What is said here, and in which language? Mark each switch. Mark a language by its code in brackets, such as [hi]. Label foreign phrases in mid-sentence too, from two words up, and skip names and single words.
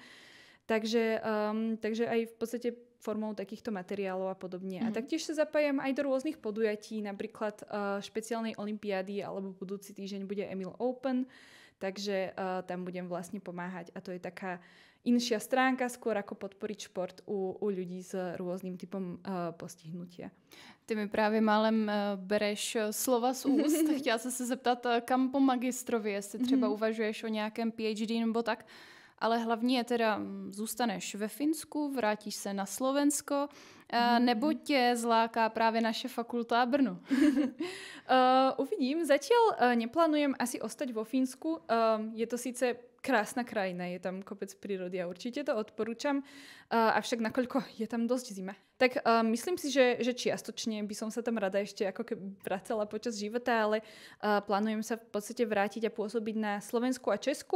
[sk] Takže aj v podstate formou takýchto materiálov a podobne. A taktiež sa zapájam aj do rôznych podujatí, napríklad špeciálnej olympiády, alebo budúci týždeň bude Emil Open, takže tam budem vlastne pomáhať. A to je taká inšia stránka, skôr ako podporiť šport u ľudí s rôznym typom postihnutia. [cs] Ty mi právě málem bereš slova z úst. Chtěla jsem se zeptat, kam po magistrovi, jestli třeba uvažuješ o nějakém PhD nebo tak. Ale hlavně teda zůstaneš ve Finsku, vrátíš se na Slovensko, nebo tě zláká právě naše fakulta Brno? [sk] Uvidím. Zatiaľ neplánujem asi ostať vo Fínsku. Je to síce krásna krajina, je tam kopec prírody a určite to odporúčam. Avšak nakoľko je tam dosť zima, tak myslím si, že čiastočne by som sa tam rada ešte ako keby vracala počas života, ale plánujem sa v podstate vrátiť a pôsobiť na Slovensku a Česku.